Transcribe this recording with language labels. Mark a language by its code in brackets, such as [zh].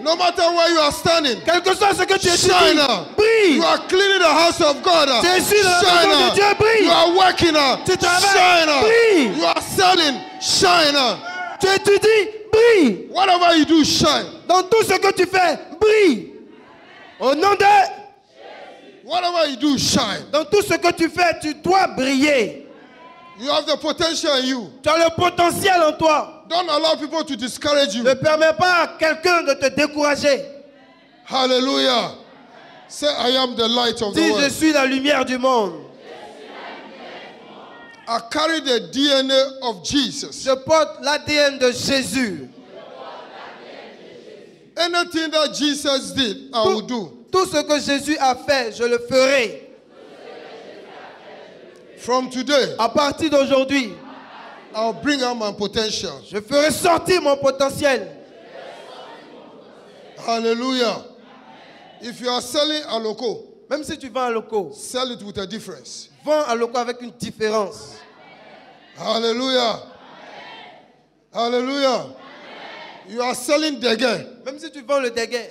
[en] No matter where you are standing, [fr] Quel que soit ce que tu [en] shine. [fr] étudies, brille. [en] You are cleaning the house of God. [fr] Tu es ici dans la maison de [en] Shine. [fr] Dieu, brille. [en] You are working. [fr] Tu travailles, [en] Shine. [fr] brille. [en] You are selling. Shine. [fr] Tu étudies, brille. [en] Whatever you do, shine. [fr] Dans tout ce que tu fais, brille. Au nom de... [en] Whatever you do, shine. [fr] Dans tout ce que tu fais, tu dois briller. [en] You have the potential in you. [fr] Tu as le potentiel en toi. [en] Don't allow people to discourage you. [fr] Ne permets pas à quelqu'un de te décourager. [en] Hallelujah. Say, I am the light of the [fr] Dis, je [en] world. [fr] suis la lumière du monde. [en] I carry the DNA of Jesus. [fr] Je porte l'ADN de Jésus. [en] Anything that Jesus did, I will do. [fr] Tout ce que Jésus a fait, je le ferai. [en] From today, [fr] À partir d'aujourd'hui, [en] I'll bring out my potential. [fr] je ferai sortir mon potentiel. [en] Hallelujah. If you are selling a loco, [fr] Même si tu vends un loco, [en] sell it with a difference. [fr] vends un loco avec une différence. [en] Hallelujah. Hallelujah. You are selling dege. [fr] Même si tu vends le déguet,